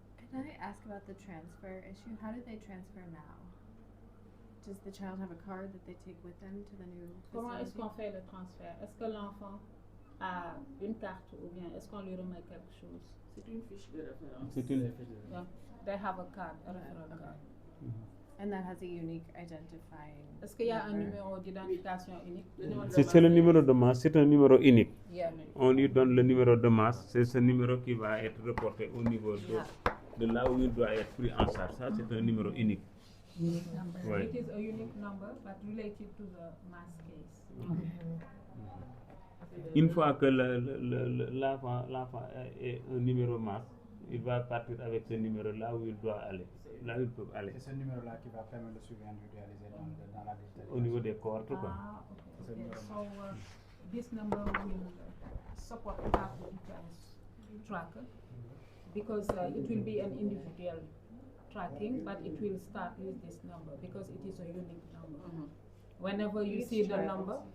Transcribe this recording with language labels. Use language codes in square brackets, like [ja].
[en] Can I ask about the transfer issue? How do they transfer now? Does the child have a card that they take with them to the new [fr] Comment est-ce [en] facility? [fr] qu'on fait le transfert? Est-ce que l'enfant a une carte ou bien est-ce qu'on lui remet quelque chose? C'est une fiche de référence. C'est une. [en] Yeah. They have a card, a referral card. And that has a unique identifying. [fr] Est-ce qu'il y a un numéro d'identification unique? C'est le numéro de masse, c'est un numéro unique. [en] Yeah. [fr] On lui donne le numéro de masse, c'est ce numéro qui va être reporté au niveau de là où il doit être pris en charge. Ça, c'est un numéro unique. [en] Unique number. [fr] Ouais. [en] It is a unique number, but related to the mass case. [fr] Une fois que l'enfant est un numéro masse, il va partir avec ce numéro là où il doit aller, là où il peut aller. C'est ce numéro-là qui va permettre le suivi individualisé dans la digitalisation. Au niveau des cohortes, quoi. [en] Ah, okay. So this number will support half the ETS tracker because it will be an individual tracking, but it will start with this number because it is a unique number. Whenever you Each see the child number,